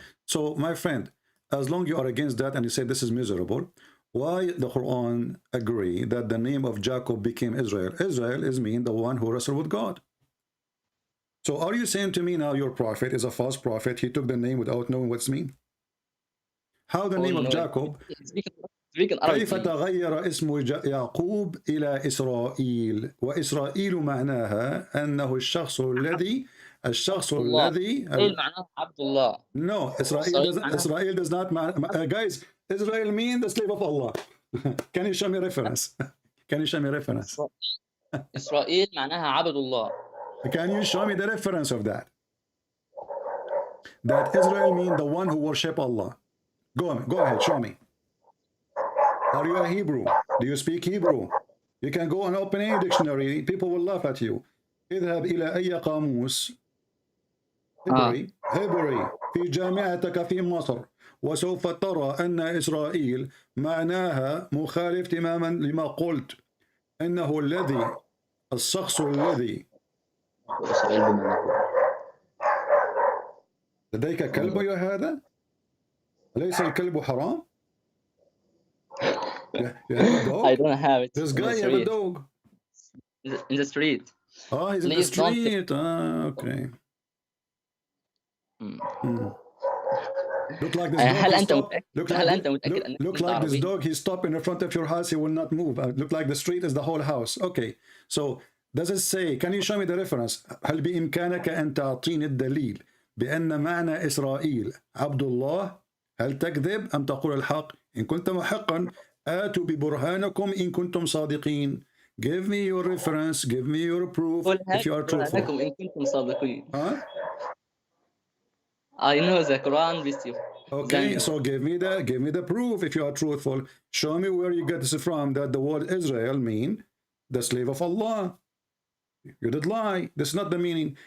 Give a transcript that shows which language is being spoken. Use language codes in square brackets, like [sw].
[en] So my friend, as long you are against that and you say this is miserable, why the Quran agree that the name of Jacob became Israel? Israel is mean the one who wrestled with God. So are you saying to me now your prophet is a false prophet? He took the name without knowing what's mean? How the name of Jacob? [ar] كيف تغير اسم يعقوب إلى إسرائيل؟ وإسرائيل معناها أنه الشخص الذي معناه عبد الله. [en] No, Israel does not guys, Israel means the slave of Allah. Can you show me reference? Can you show me reference? [ar] إسرائيل معناها عبد الله. [en] Can you show me the reference of that? That Israel means the one who worship Allah. Go ahead, show me. Are you a Hebrew? Do you speak Hebrew? You can go and open any dictionary. People will laugh at you. [ar] اذهب إلى أي قاموس عبري في جامعتك في مصر وسوف ترى أن إسرائيل معناها مخالف تماما لما قلت إنه الشخص الذي لديك كلب يا هذا؟ أليس الكلب حرام؟ [en] You have a dog? I don't have it. This guy have a dog. In the street. Oh, he's in the street. Okay. Look like this dog. Look like this dog. He stopped in the front of your house. He will not move. Look like the street is the whole house. Okay. So does it say? Can you show me the reference? [ar] هل بإمكانك أن تعطيني الدليل بأن معنى إسرائيل عبد الله؟ هل تكذب أم تقول الحق؟ إن كنت محقا آتوا ببرهانكم إن كنتم صادقين. [en] Give me your reference. Give me your proof if you are truthful. [ar] إن كنتم صادقين. Huh? [en] I know the Quran with you. Okay, so give me the proof if you are truthful. Show me where you get this from that the word Israel mean the slave of Allah. You did lie. That's not the meaning.